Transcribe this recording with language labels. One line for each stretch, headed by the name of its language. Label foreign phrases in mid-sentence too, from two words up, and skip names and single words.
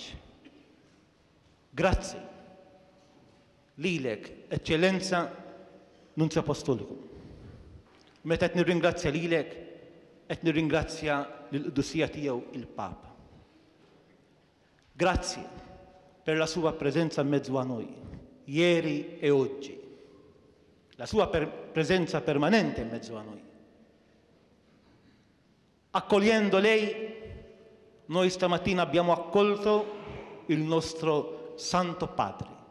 Maltese: Grazzi lilek, Eċċellenza Nunzju Apostoliku. Meta qed nirringrazzja lilek, qed nirringrazzja lill-Qudusija tiegħu il-Papa.
Italian: Grazzi per la sua presenza in mezzo a noi, ieri e oggi. La sua presenza permanente in mezzo a noi. Accogliendo lei, noi stamattina abbiamo accolto il nostro Santo Padre.